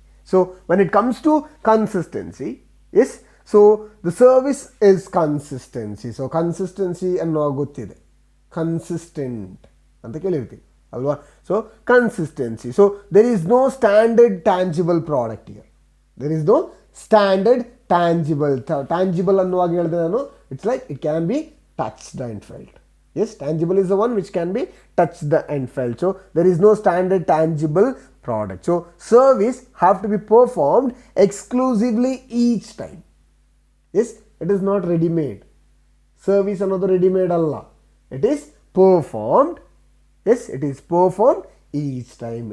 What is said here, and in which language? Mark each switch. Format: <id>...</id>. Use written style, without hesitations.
<en>So when it comes to consistency, yes, so the service is consistency.</en> <kn>So consistency ಅನ್ನೋ ಗೊತ್ತಿದೆ, consistent ಅಂತ ಕೇಳಿರ್ತೀವಿ ಅಲ್ವಾ.</kn> <en>So consistency. So there is no standard tangible product here. There is no standard tangible</en> <kn>ಅನ್ನುವಾಗ ಹೇಳಿದೆ ನಾನು,</kn> <en>It's like it can be touched and felt. Yes, tangible is the one which can be touched and felt. So there is no standard tangible product. So service have to be performed exclusively each time. Yes, it is not ready-made. Service another ready-made alla. It is performed. Yes, it is performed each time.</en>